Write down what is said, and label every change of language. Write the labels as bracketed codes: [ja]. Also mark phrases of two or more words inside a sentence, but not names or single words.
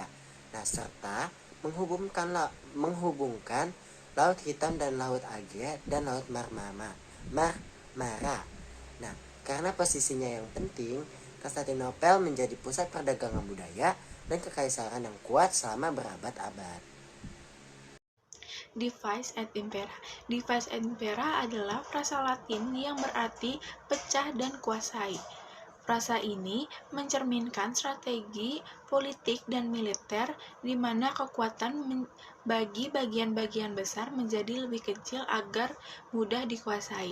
[id] Nah, serta menghubungkan Laut Hitam dan Laut Egea dan Laut Marmara. Nah, karena posisinya yang penting, Konstantinopel menjadi pusat perdagangan budaya dan kekaisaran yang kuat selama berabad-abad. [la] Divis et Impera. Divis et Impera [id] adalah frasa Latin yang berarti pecah dan kuasai. Frasa ini mencerminkan strategi politik dan militer di mana kekuatan bagi bagian-bagian besar menjadi lebih kecil agar mudah dikuasai.